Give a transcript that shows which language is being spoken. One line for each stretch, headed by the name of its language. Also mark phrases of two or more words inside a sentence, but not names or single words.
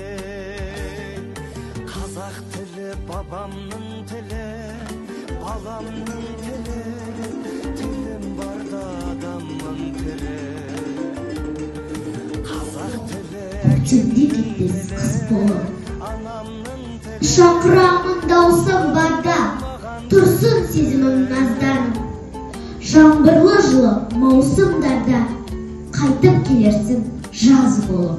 Kyrgyz: казак тили бабамдын тили баламдын тили тилим барда адамдын тили
Kazakh: Көктемде кетпес қыс болып шақырамын даусым барда тұрсын сезімім назданым жаңбырлы жылы маусымдарда қайтып келерсің жаз болып